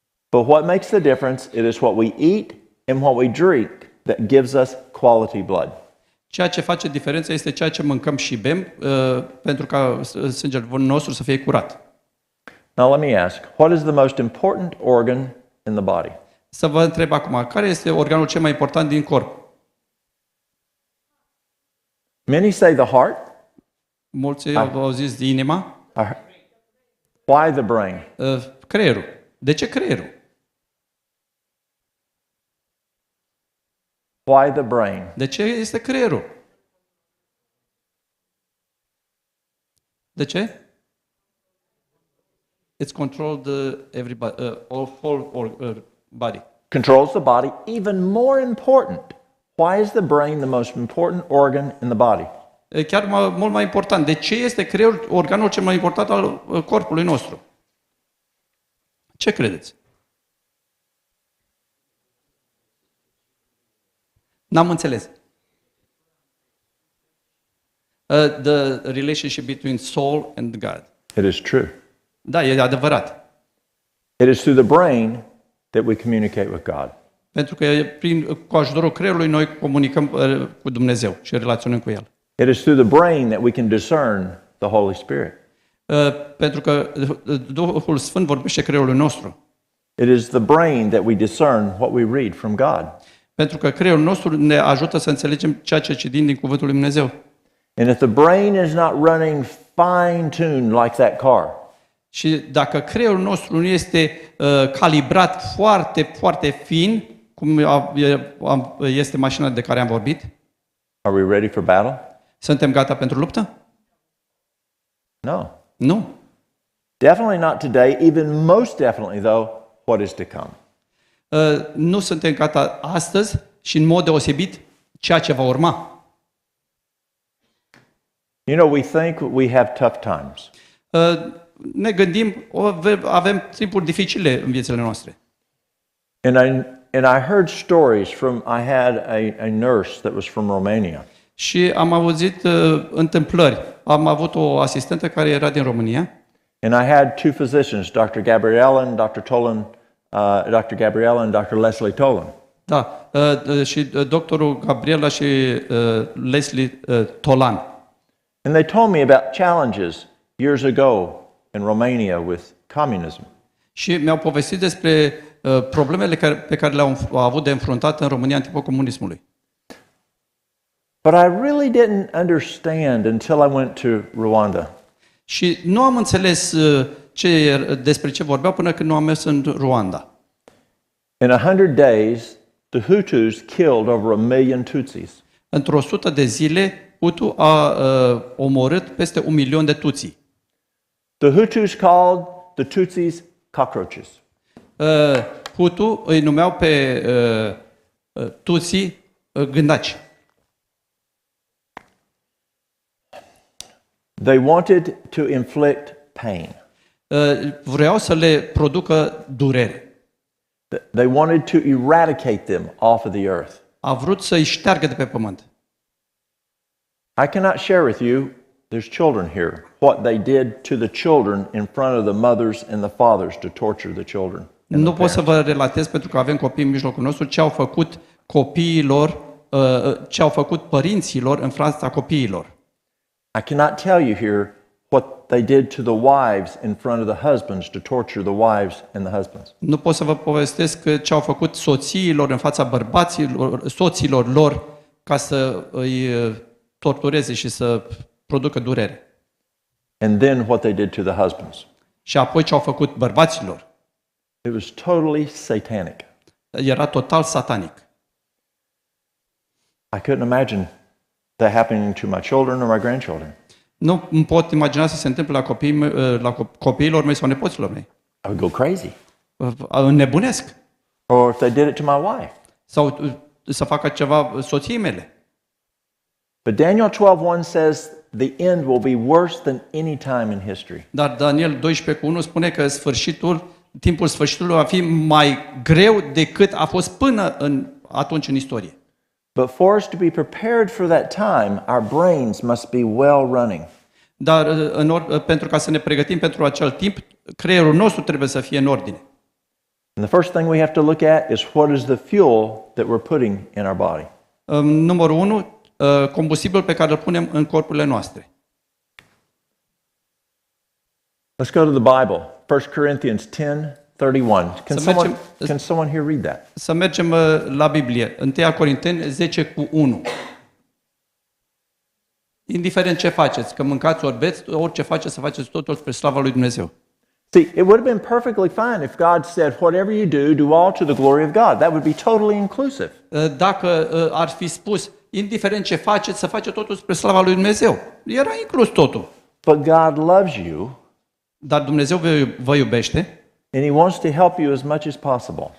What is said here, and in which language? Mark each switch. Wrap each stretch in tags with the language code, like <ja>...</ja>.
<en>But what makes the difference, it is what we eat and what we drink that gives us quality blood.</en> <ro>Ceea ce face diferența este ceea ce mâncăm și bem pentru ca sângele nostru să fie curat.</ro> <en>Now let me ask, what is the most important organ in the body?</en> <ro>Să vă întreb acum, care este organul cel mai important din corp?</ro> <en>Many say the heart.</en> <ro>Mulți au zis inima.</ro> <en>Why the brain?</en> <ro>Creierul. De ce creierul?</ro> <en>Why the brain?</en> <ro>De ce este creierul? De ce?</ro> <en>It's controlled everybody, whole body. Controls the body. Even more important, why is the brain the most important organ in the body?</en> <ro>E chiar mult mai important. De ce este creierul organul cel mai important al corpului nostru? Ce credeți? N-am înțeles.</ro> <en>The relationship between soul and God. It is true.</en> <ro>Da, e adevărat.</ro> <en>It is through the brain that we communicate with God.</en> <ro>Pentru că cu ajutorul creierului noi comunicăm cu Dumnezeu și relaționăm cu El.</ro> <en>It is through the brain that we can discern the Holy Spirit.</en> <ro>Pentru că Duhul Sfânt vorbește creierului nostru.</ro> <en>It is the brain that we discern what we read from God.</en> <ro>Pentru că creierul nostru ne ajută să înțelegem ceea ce citim din Cuvântul lui Dumnezeu.</ro> <en>And if the brain is not running fine-tuned like that car,</en> <ro>Și dacă creierul nostru nu este calibrat foarte, foarte fin, cum este mașina de care am vorbit,</ro> <en>are we ready for battle?</en> <ro>suntem gata pentru luptă?</ro> <en>No.</en> <ro>Nu.</ro> <en>Definitely not today, even most definitely, though, what is to come.</en> <ro>Nu suntem gata astăzi și în mod deosebit ceea ce va urma.</ro> <en>You know, we think we have tough times.</en> <ro>Ne gândim, avem timpuri dificile în viețile noastre.</ro> <en>And I heard stories from, I had a nurse that was from Romania.</en> <ro>Și am auzit întâmplări. Am avut o asistentă care era din România.</ro> <en>And I had two physicians, Dr. Gabriella and Dr. Tolan, Dr. Gabriella and Dr. Leslie Tolan.</en> <ro>Da, și doctorul Gabriela și Leslie Tolan.</ro> <en>And they told me about challenges years ago in Romania with communism.</en> <ro>Și mi-au povestit despre problemele pe care le-au avut de înfruntat în România în timpul comunismului.</ro> <en>But I really didn't understand until I went to Rwanda.</en> <ro>Și nu am înțeles despre ce vorbeau până când nu am mers în Rwanda.</ro> <en>In 100 days, the Hutus killed over 1 million Tutsis.</en> <ro>Într-o 100 de zile, Hutu a omorât peste 1 milion de Tutsi.</ro> <en>The Hutus called the Tutsis cockroaches.</en> <ro>Hutu îi numeau pe Tutsi gândaci.</ro> <en>They wanted to inflict pain.</en> <ro>Vreau să le producă durere.</ro> <en>They wanted to eradicate them off of the earth.</en> <ro>A vrut să-i șteargă de pe pământ.</ro> <en>I cannot share with you, there's children here, what they did to the children in front of the mothers and the fathers to torture the children.</en> <ro>Nu pot să vă relatez pentru că avem copii în mijlocul nostru ce au făcut copiilor, ce au făcut părinților în fața copiilor.</ro> <en>I cannot tell you here what they did to the wives in front of the husbands to torture the wives and the husbands.</en> <ro>Nu pot să vă povestesc ce au făcut soțiilor în fața bărbaților, soților lor ca să îi tortureze și să producă durere.</ro> <en>And then what they did to the husbands.</en> <ro>Și apoi ce au făcut bărbaților.</ro> <en>It was totally satanic.</en> <ro>Era total satanic.</ro> <en>I couldn't imagine that happening to my children or my grandchildren.</en> <ro>Nu îmi pot imagina să se întâmple la copiilor mei sau nepoților mei.</ro> <en>I would go crazy.</en> <ro>Înnebunesc.</ro> <en>Or if they did it to my wife.</en> <ro>Sau să facă ceva soției mele.</ro> <en>But Daniel 12:1 says the end will be worse than any time in history.</en> <ro>Dar Daniel 12:1 spune că timpul sfârșitului va fi mai greu decât a fost până atunci în istorie.</ro> <en>But for us to be prepared for that time, our brains must be well running.</en> <ro>Dar pentru ca să ne pregătim pentru acel timp, creierul nostru trebuie să fie în ordine.</ro> <en>And the first thing we have to look at is what is the fuel that we're putting in our body.</en> <ro>Numărul 1, combustibilul pe care îl punem în corpurile noastre.</ro> <en>Let's go to the Bible. 1 Corinthians 10:31. Can someone here read that?</en> <ro>Să mergem la Biblie. 1 Corinteni 10:1. Indiferent ce faceți, că mâncați ori beți, orice faceți, să faceți totul spre slava lui Dumnezeu.</ro> <en>See, it would have been perfectly fine if God said, whatever you do all to the glory of God. That would be totally inclusive.</en> <ro>Dacă ar fi spus, indiferent ce faceți, să faceți totul spre slava lui Dumnezeu. Era inclus totul.</ro> <en>But God loves you</en> <ro>Dar Dumnezeu vă iubește</ro> <en>and He wants to help you as much as possible.</en>